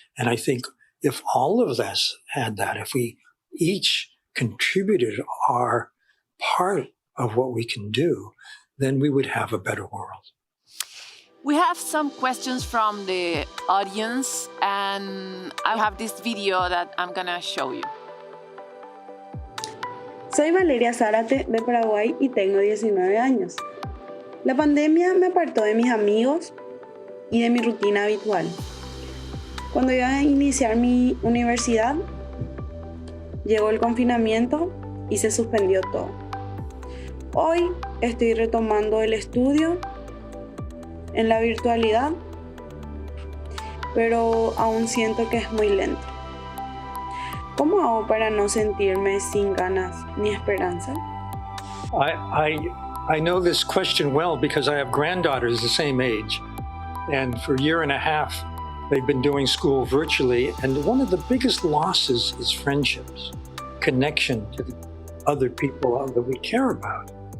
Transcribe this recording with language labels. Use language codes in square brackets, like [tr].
[en] And I think if all of us had that, if we each contributed our part of what we can do, then we would have a better world. We have some questions from the audience, and I have this video that I'm gonna show you. [es] Soy Valeria Zárate de Paraguay y tengo 19 años. La pandemia me apartó de mis amigos y de mi rutina habitual. Cuando iba a iniciar mi universidad, llegó el confinamiento y se suspendió todo. Hoy estoy retomando el estudio en la virtualidad, pero aún siento que es muy lento. ¿Cómo hago para no sentirme sin ganas ni esperanza? [en] I know this question well because I have granddaughters the same age. And for a year and a half, they've been doing school virtually. And one of the biggest losses is friendships, connection to the other people that we care about.